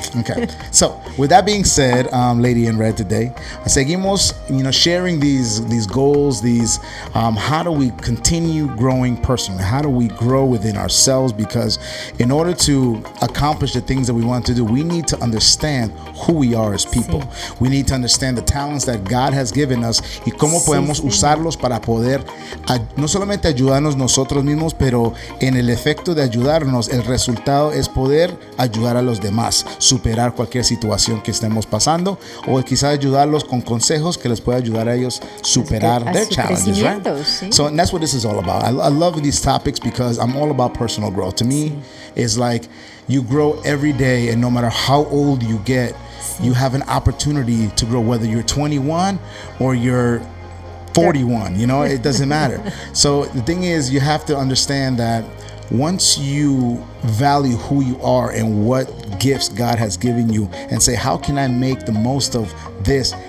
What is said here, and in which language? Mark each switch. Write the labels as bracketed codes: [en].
[en] Okay, so with that being said, Lady in Red today, seguimos, sharing these goals, how do we continue growing personally? How do we grow within ourselves? Because in order to accomplish the things that we want to do, we need to understand who we are as people. [es] Sí. [en] We need to understand the talents that God has given us [es] y cómo podemos usarlos para poder no solamente ayudarnos nosotros mismos, pero en el efecto de ayudarnos, el resultado es poder ayudar a los demás, superar cualquier situación que estemos pasando, o quizás ayudarlos con consejos que les pueda ayudar a ellos superar [en] their challenges, right? [es] Sí. [en] So that's what this is all about. I love these topics because I'm all about personal growth. To me, it's like you grow every day, and no matter how old you get, you have an opportunity to grow, whether you're 21 or you're 41, you know, it doesn't matter. So the thing is, you have to understand that once you value who you are and what gifts God has given you and say, how can I make the most of this?